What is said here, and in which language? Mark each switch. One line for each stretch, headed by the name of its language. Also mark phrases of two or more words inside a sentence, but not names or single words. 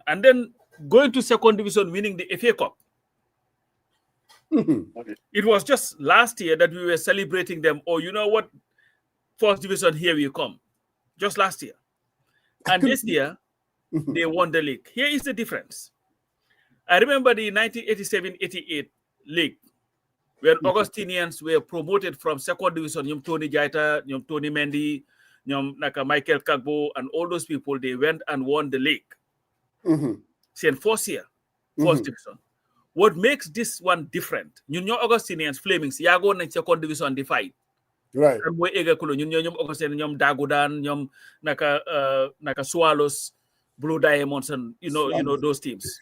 English: And then going to second division, winning the FA Cup. It was just last year that we were celebrating them. Oh, you know what? First division, here we come. Just last year. And this year, they won the league. Here is the difference. I remember the 1987-88 league, where Augustinians were promoted from second division.
Wolof: Nyom Tony Jaita, Nyom Tony Mendy, Nyom Naka Michael Kagbo,
English: and all those people, they went and won the league. See, first year, first division. What makes this one different?
Wolof: Nyom Augustinians, Flamings, Yago na
English: second division the fight. Right. And we Kulo, Nyom Augustinians, Nyom Dagodan, Nyom Naka Swallows, Blue Diamonds, and you know those teams.